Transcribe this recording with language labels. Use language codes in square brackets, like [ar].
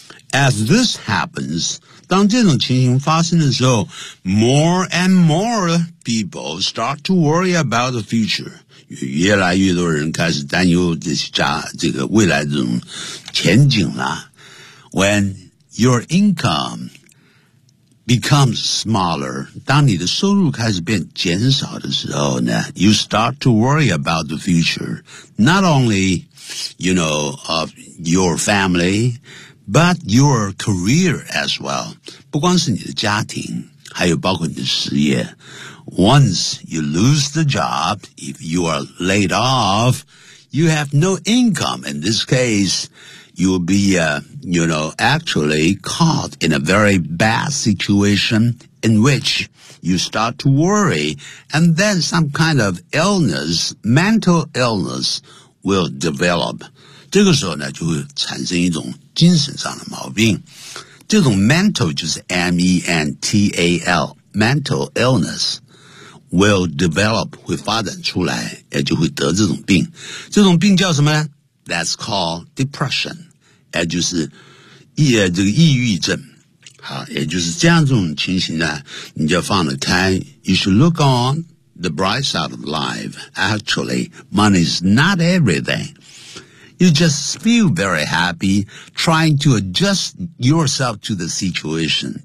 [en] As this happens, [zh] 当这种情形发生的时候， [en] more and more people start to worry about the future. [zh] 越来越多人开始担忧这个未来这种前景了。 [en] When your income... becomes smaller, [zh] 当你的收入开始变减少的时候呢 [en] you start to worry about the future, not only, you know, of your family, but your career as well. [zh] 不光是你的家庭，还有包括你的事业。 [en] Once you lose the job, if you are laid off, you have no income. In this case,you will be, you know, actually caught in a very bad situation in which you start to worry, and then some kind of illness, mental illness, will develop. [zh] 这个时候呢，就会产生一种精神上的毛病。这种 mental 就是 M-E-N-T-A-L, [en] mental illness. will develop, [zh] 会发展出来，也就会得这种病。这种病叫什么呢？ [en] That's called depression, [zh] 也就是这个抑郁症。好，也就是这样这种情形呢，你就放得开。 [en] You should look on the bright side of life. Actually, money is not everything. You just feel very happy trying to adjust yourself to the situation.